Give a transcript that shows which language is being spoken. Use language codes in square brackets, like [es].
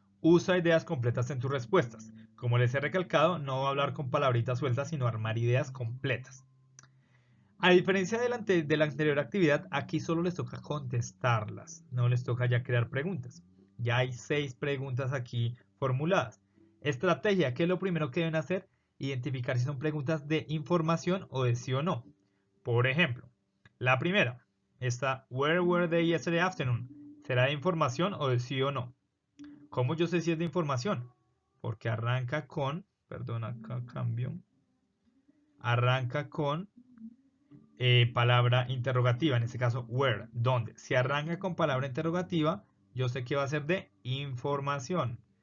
[es] Usa ideas completas en tus respuestas. Como les he recalcado, no voy a hablar con palabritas sueltas, sino armar ideas completas. A diferencia de la anterior actividad, aquí solo les toca contestarlas, no les toca ya crear preguntas. Ya hay 6 preguntas aquí formuladas. Estrategia, ¿qué es lo primero que deben hacer? Identificar si son preguntas de información o de sí o no. Por ejemplo, la primera, esta, [en] where were they yesterday afternoon? [es] ¿Será de información o de sí o no? ¿Cómo yo sé si es de información? Porque arranca con, perdón, acá cambio, arranca con palabra interrogativa, en este caso where, ¿dónde? Si arranca con palabra interrogativa, yo sé que va a ser de información.